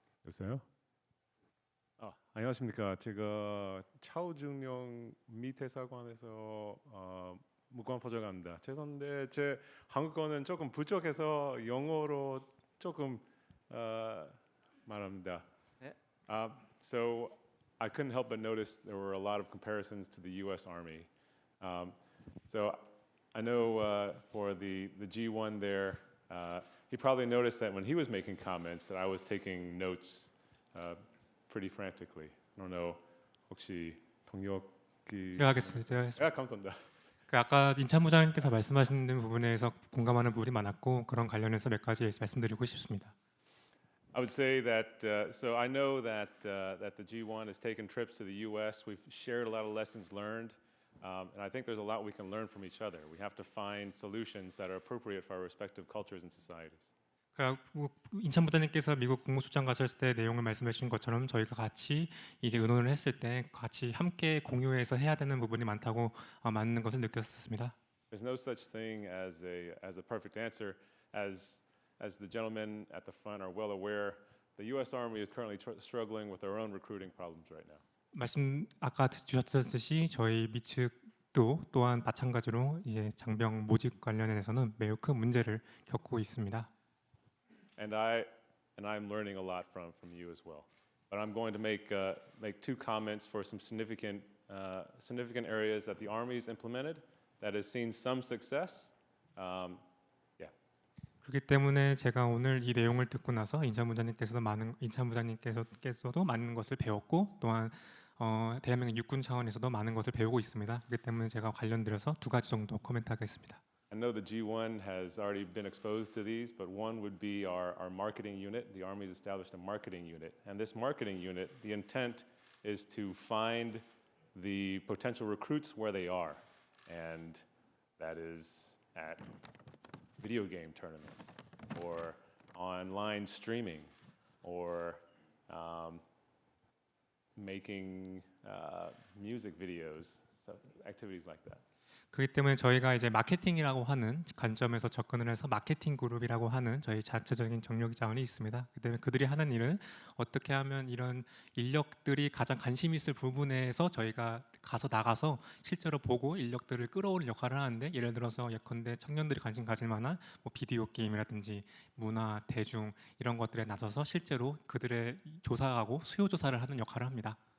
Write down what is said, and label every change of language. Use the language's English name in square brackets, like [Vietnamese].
[Korean] 여보세요? 안녕하십니까. 제가 차오중령 미대사관에서 무관포장합니다. 죄송한데 제 한국어는 조금 부족해서 영어로 조금 말합니다. 네. [English] So I couldn't help but notice there were a lot of comparisons to the U.S. Army. So I know for the G1 there, he probably noticed that when he was making comments that I was taking notes pretty frantically. I don't know, [Korean] 혹시 동력이 제가 하겠습니다. 감사합니다. 아까 인찬 부장님께서 말씀하신 부분에서 공감하는 부분이 많았고 그런 관련해서 몇 가지 말씀드리고 싶습니다. [English] I would say that so I know that that the G1 has taken trips to the U.S. We've shared a lot of lessons learned, and I think there's a lot we can learn from each other. We have to find solutions that are appropriate for our respective cultures and societies. [Korean] 인찬 부장님께서 미국 국무수장 가셨을 때 내용을 말씀해 주신 것처럼 저희가 같이 이제 의논을 했을 때 같이 함께 공유해서 해야 되는 부분이 많다고 맞는 것을 느꼈었습니다. [English] There's no such thing as a perfect answer. As the gentlemen at the front are well aware, the U.S. Army is currently struggling with their own recruiting problems right now. [Korean] 말씀 아까 주셨듯이 저희 아직도 또한 마찬가지로 이제 장병 모집 관련해서는 매우 큰 문제를 겪고 있습니다. [English] And I'm learning a lot from you as well. But I'm going to make two comments for some significant areas that the Army has implemented that has seen some success. [Korean] 그렇기 때문에 제가 오늘 이 내용을 듣고 나서 인찬부장님께서도 많은 것을 배웠고 또한 대한민국 육군 차원에서도 많은 것을 배우고 있습니다. 그렇기 때문에 제가 관련들어서 두 가지 정도 코멘트하겠습니다. [English] I know the G1 has already been exposed to these, but one would be our marketing unit. The Army's established a marketing unit, and this marketing unit, the intent is to find the potential recruits where they are, and that is at video game tournaments, or online streaming, or making music videos, stuff, activities like that. [Korean] 그렇기 때문에 저희가 이제 마케팅이라고 하는 관점에서 접근을 해서 마케팅 그룹이라고 하는 저희 자체적인 정력 자원이 있습니다. 그렇기 때문에 그들이 하는 일은 어떻게 하면 이런 인력들이 가장 관심 있을 부분에서 저희가 나가서 실제로 보고 인력들을 끌어오는 역할을 하는데, 예를 들어서 예컨대 청년들이 관심 가질 만한 뭐 비디오 게임이라든지 문화, 대중 이런 것들에 나서서 실제로 그들의 조사하고 수요 조사를 하는 역할을 합니다.